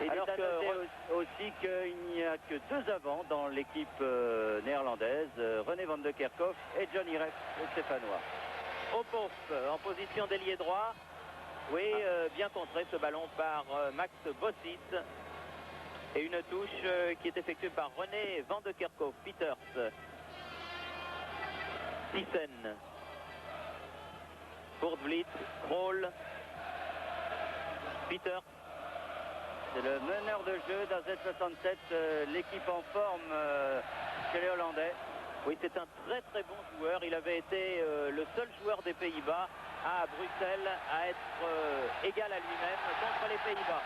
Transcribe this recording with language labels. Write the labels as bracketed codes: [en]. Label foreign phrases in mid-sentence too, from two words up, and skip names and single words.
[fr] Et il est à noter aussi qu'il n'y a que 2 avants dans l'équipe néerlandaise, René van de Kerkhoff et Johnny Rep, le Stéphanois. Ophof en position d'ailier droit. Oui, bien contré ce ballon par Max Bossit. Et une touche qui est effectuée par René van de Kerkhoff. Pieters. Thyssen. Kurt Vliet. Krol. Pieters. C'est le meneur de jeu d'AZ67, l'équipe en forme chez les Hollandais. Oui, c'est un très très bon joueur. Il avait été le seul joueur des Pays-Bas à Bruxelles à être égal à lui-même contre les Pays-Bas.